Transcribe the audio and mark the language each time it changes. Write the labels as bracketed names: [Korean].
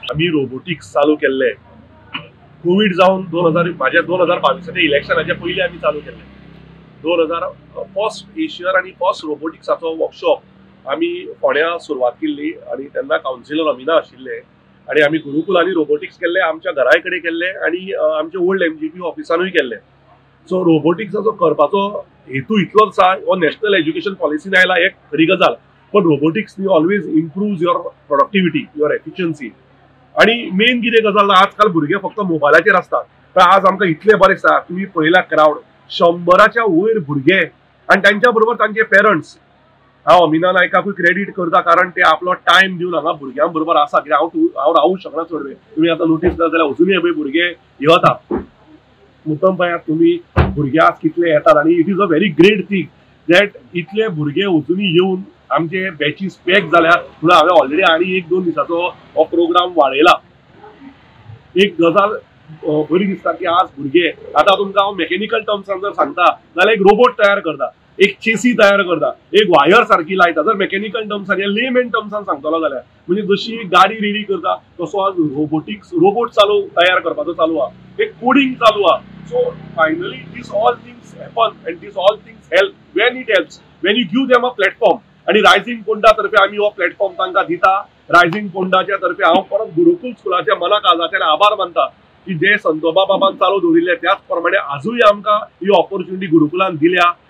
[Goan Konkani] आम्ही रोबोटिक्स चालू केल्ले कोविड जावन 2022 इलेक्शनाच्या पयलीं आमी चालू केल्ले. 2000 फर्स्ट एशियर आणि फर्स्ट रोबोटिक्साचो वर्कशॉप आमी फोंड्या सुरवात केल्ली, आणि तेन्ना कावन्सिलर अमिना आशिल्ले, आणि आमी गुरुकुलांनी रोबोटिक्स केल्ले, आमच्या घरा कडेन केल्ले आणि आमच्या ओल्ड MGP ऑफिसानूय केल्ले. सो रोबोटिक्साचो करपाचो हेतू इतलोच आसा. हो नॅशनल एज्युकेशन पॉलिसीन आयला एक खरी गजाल, पण [English] Robotics always improves your productivity, your efficiency. [Goan Konkani] आणि मेन कितें गजाल, आजकाल भुरगे फक्त मोबायलाचेर आसतात. पण आज आमकां इतले बरें आसा, तुमी पळयला क्रावड 100च्या वयर भुरगे आणि त्यांच्या बरोबर तांचे पेरंट्स. हांव अमिना नायकाकूय क्रेडीट करता, कारण ते आपलो टायम दिवन हांगा भुरग्यां बरोबर आसा. कित्याक हांव रावूंक शकना चड वेळ. तुमी आतां नोटीस केला जाल्यार अजुनूय पळय भुरगे येता मुद्दम पळयात तुमी भुरगे आज कितले येतात. आणि [English] it is a very great thing that [Goan Konkani] इतले भुरगे अजुनूय येवन आमचे बॅचीस पॅक जाल्यात. म्हणून हांवें ऑलरेडी आनी 1-2 दिसाचो हो प्रोग्राम वाडयला. एक गजाल बरी दिसता की आज भुरगे, आता तुमकां हांव मेकॅनिकल टर्म्सान जर सांगता जाल्यार एक रोबोट तयार करता, एक चेसी तयार करता, एक वायर सारखी लायता. जर मेकॅनिकल टर्म्सान या लेमॅन टर्म्सान सांगतलो जाल्यार म्हणजे जशी गाडी रेडी करता तसो आज रोबोट तयार करपाचो चालू आहा. एक कोडिंग चालू आहा. [English] So finally these all things happen and these all things help when it helps, when you give them a platform. [Goan Konkani] आणि रायझिंग पोंडा तर्फे आमी हो प्लॅटफॉर्म तांकां दिता. रायझिंग पोंडाच्या तर्फे हांव परत गुरुकुल स्कुलाच्या मनाकाजाचेर आभार मानता की जे संतोबा बाबान चालू दवरिल्ले त्याच प्रमाणे आजूय आमकां ही ऑपॉर्च्युनिटी गुरुकुलान दिल्या.